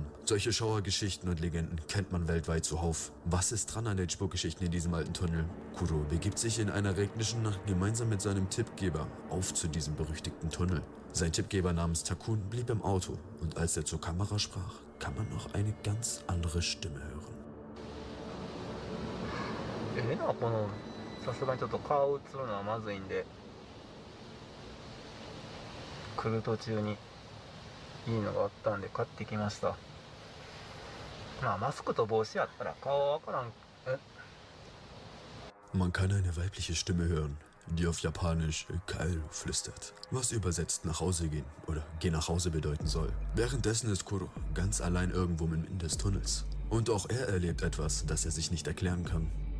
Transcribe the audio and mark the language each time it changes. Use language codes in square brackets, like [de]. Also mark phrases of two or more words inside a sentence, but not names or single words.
[de] Solche Schauergeschichten und Legenden kennt man weltweit zuhauf. Was ist dran an den Spukgeschichten in diesem alten Tunnel? Kuro begibt sich in einer regnischen Nacht gemeinsam mit seinem Tippgeber auf zu diesem berüchtigten Tunnel. Sein Tippgeber namens Takun blieb im Auto und als er zur Kamera sprach, kann man noch eine ganz andere Stimme hören. [ja] このさすがにちょっと顔映るのはまずいんで来る途中にいいのがあったんで買ってきました。まあマスクと帽子やったら顔はわからん。 [de] Man kann eine weibliche Stimme hören, die auf Japanisch Kaeru flüstert, was übersetzt nach Hause gehen oder geh nach Hause bedeuten soll. Währenddessen ist Kuro ganz allein irgendwo mitten des Tunnels. Und auch er erlebt etwas, das er sich nicht erklären kann.